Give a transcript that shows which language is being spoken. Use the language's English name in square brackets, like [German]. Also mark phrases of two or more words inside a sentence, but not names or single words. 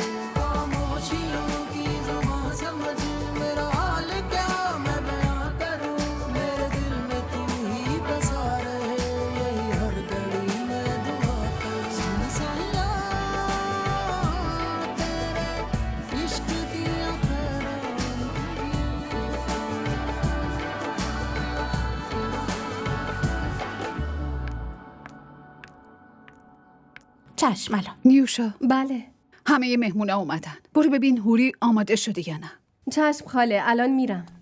[Hindi] खामोशियों की ज़ुबां समझ मेरा हाल क्या मैं बयां करूं, मेरे दिल में तू ही बसा रहे, यही हर घड़ी मैं दुआ करूं। [Punjabi] सुन साइया तेरे इश्क दिया खैरा [Persian] چشم الان. نیوشا، بله همه مهمونا اومدن. برو ببین هوری آماده شده یا نه. چشم خاله، الان میرم.